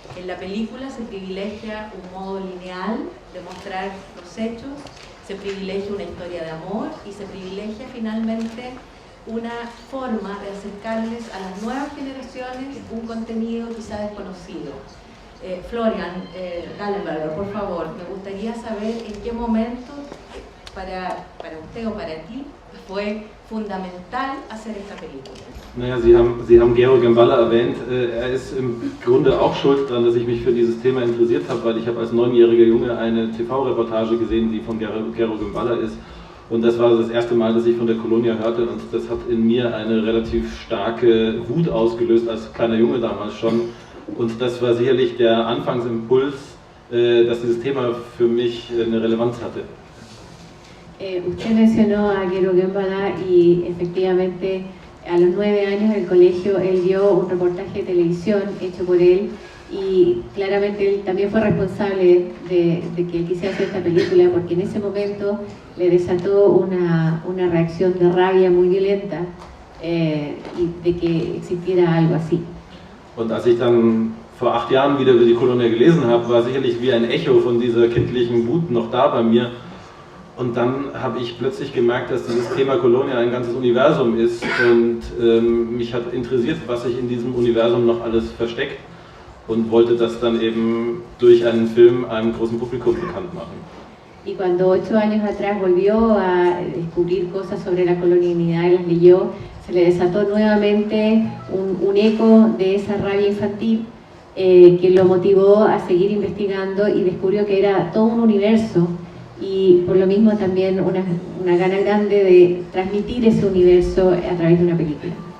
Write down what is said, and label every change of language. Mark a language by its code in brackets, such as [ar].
[es] En la película se privilegia un modo lineal de mostrar los hechos, se privilegia una historia de amor y se privilegia finalmente una forma de acercarles a las nuevas generaciones un contenido quizá desconocido. Florian Gallenberger, por favor, me gustaría saber en qué momento para usted o para ti fue fundamental hacer esta película. [de] Naja, Sie haben Gero Gembala erwähnt. Ist im Grunde auch schuld daran, dass ich mich für dieses Thema interessiert habe, weil ich habe als 9-jähriger Junge eine TV-Reportage gesehen, die von Gero Gembala ist. Und das war das erste Mal, dass ich von der Colonia hörte, und das hat in mir eine relativ starke Wut ausgelöst, als kleiner Junge damals schon. Und das war sicherlich der Anfangsimpuls, dass dieses Thema für mich eine Relevanz hatte. [es] Usted mencionó a Gero Gembala y efectivamente a los 9 años en el colegio él vio un reportaje de televisión hecho por él y claramente él también fue responsable de que él quisiera hacer esta película porque en ese momento le desató una reacción de rabia muy violenta y de que existiera algo así. [de] Und als ich dann vor 8 Jahren wieder über die Colonia gelesen habe, war sicherlich wie ein Echo von dieser kindlichen Wut noch da bei mir. Und dann habe ich plötzlich gemerkt, dass dieses Thema Colonia ein ganzes Universum ist und mich hat interessiert, was sich in diesem Universum noch alles versteckt und wollte das dann eben durch einen Film einem großen Publikum bekannt machen. [es] Y cuando 8 años atrás volvió a descubrir cosas sobre la colonialidad y las leyó, se le desató nuevamente un eco de esa rabia infantil que lo motivó a seguir investigando y descubrió que era todo un universo y por lo mismo también una gana grande de transmitir ese universo a través de una película.